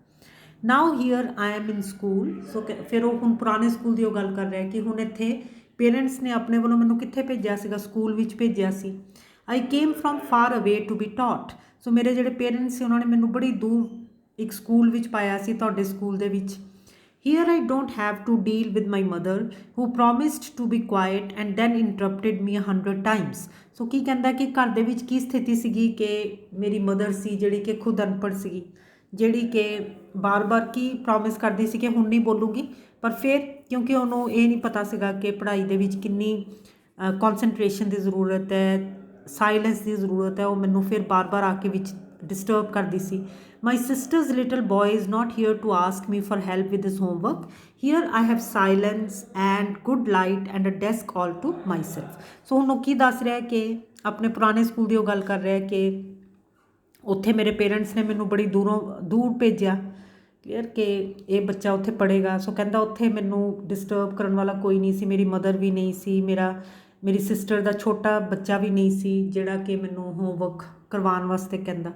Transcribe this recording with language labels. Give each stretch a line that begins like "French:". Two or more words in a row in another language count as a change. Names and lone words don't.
English: now here I am in school.
Punjabi: ਸੋ ਫਿਰ ਉਹ ਹੁਣ ਪੁਰਾਣੇ ਸਕੂਲ ਦੀ ਉਹ ਗੱਲ ਕਰ ਰਿਹਾ ਕਿ ਹੁਣ ਇੱਥੇ ਪੇਰੈਂਟਸ ਨੇ ਆਪਣੇ ਵੱਲੋਂ ਮੈਨੂੰ ਕਿੱਥੇ ਭੇਜਿਆ ਸੀਗਾ, ਸਕੂਲ ਵਿੱਚ ਭੇਜਿਆ ਸੀ।
English: I came from far away to be taught.
Punjabi: ਸੋ ਮੇਰੇ ਜਿਹੜੇ ਪੇਰੈਂਟਸ ਸੀ ਉਹਨਾਂ ਨੇ ਮੈਨੂੰ ਬੜੀ ਦੂਰ ਇੱਕ ਸਕੂਲ ਵਿੱਚ ਪਾਇਆ ਸੀ, ਤੁਹਾਡੇ ਸਕੂਲ ਦੇ ਵਿੱਚ।
English: Here I don't have to deal with my mother who promised to be quiet and then interrupted me 100 times.
Punjabi: ਸੋ ਕੀ ਕਹਿੰਦਾ ਕਿ ਘਰ ਦੇ ਵਿੱਚ ਕੀ ਸਥਿਤੀ ਸੀਗੀ ਕਿ ਮੇਰੀ ਮਦਰ ਸੀ ਜਿਹੜੀ ਕਿ ਖੁਦ ਅਨਪੜ੍ਹ ਸੀਗੀ, ਜਿਹੜੀ ਕਿ ਬਾਰ-ਬਾਰ ਕੀ ਪ੍ਰੋਮਿਸ ਕਰਦੀ ਸੀ ਕਿ ਹੁਣ ਨਹੀਂ ਬੋਲੂਗੀ, ਪਰ ਫਿਰ ਕਿਉਂਕਿ ਉਹਨੂੰ ਇਹ ਨਹੀਂ ਪਤਾ ਸੀਗਾ ਕਿ ਪੜ੍ਹਾਈ ਦੇ ਵਿੱਚ ਕਿੰਨੀ ਕੌਨਸਨਟ੍ਰੇਸ਼ਨ ਦੀ ਜ਼ਰੂਰਤ ਹੈ, ਸਾਇਲੈਂਸ ਦੀ ਜ਼ਰੂਰਤ ਹੈ, ਉਹ ਮੈਨੂੰ ਫਿਰ ਬਾਰ-ਬਾਰ ਆ ਕੇ ਵਿੱਚ ਡਿਸਟਰਬ ਕਰਦੀ ਸੀ।
English: My sister's little boy is not here to ask me for help with his homework. Here I have silence and good light and a desk all to myself.
Punjabi: ਸੋ ਹੁਣ ਉਹ ਕੀ ਦੱਸ ਰਿਹਾ ਕਿ ਆਪਣੇ ਪੁਰਾਣੇ ਸਕੂਲ ਦੀ ਉਹ ਗੱਲ ਕਰ ਰਿਹਾ ਕਿ ਉੱਥੇ ਮੇਰੇ ਪੇਰੈਂਟਸ ਨੇ ਮੈਨੂੰ ਬੜੀ ਦੂਰ ਭੇਜਿਆ, ਕਲੀਅਰ ਕਿ ਇਹ ਬੱਚਾ ਉੱਥੇ ਪੜ੍ਹੇਗਾ। ਸੋ ਕਹਿੰਦਾ ਉੱਥੇ ਮੈਨੂੰ ਡਿਸਟਰਬ ਕਰਨ ਵਾਲਾ ਕੋਈ ਨਹੀਂ ਸੀ, ਮੇਰੀ ਮਦਰ ਵੀ ਨਹੀਂ ਸੀ, ਮੇਰੀ ਸਿਸਟਰ ਦਾ ਛੋਟਾ ਬੱਚਾ ਵੀ ਨਹੀਂ ਸੀ ਜਿਹੜਾ ਕਿ ਮੈਨੂੰ ਹੋਮਵਰਕ ਕਰਵਾਉਣ ਵਾਸਤੇ ਕਹਿੰਦਾ।